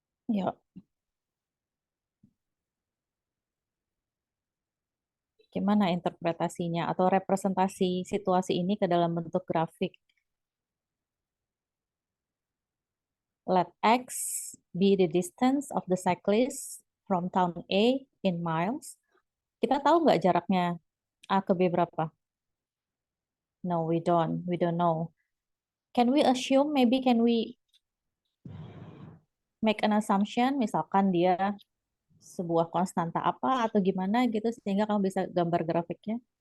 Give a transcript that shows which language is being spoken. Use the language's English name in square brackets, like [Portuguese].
[Indonesian] Ya. Gimana interpretasinya atau representasi situasi ini ke dalam bentuk grafik? [English] Let X be the distance of the cyclist from town A in miles. [Indonesian] Kita tahu nggak jaraknya A ke B berapa? [English] No, we don't. We don't know. Can we assume, maybe can we make an assumption, [Indonesian] misalkan dia sebuah konstanta apa atau gimana gitu, sehingga kamu bisa gambar grafiknya?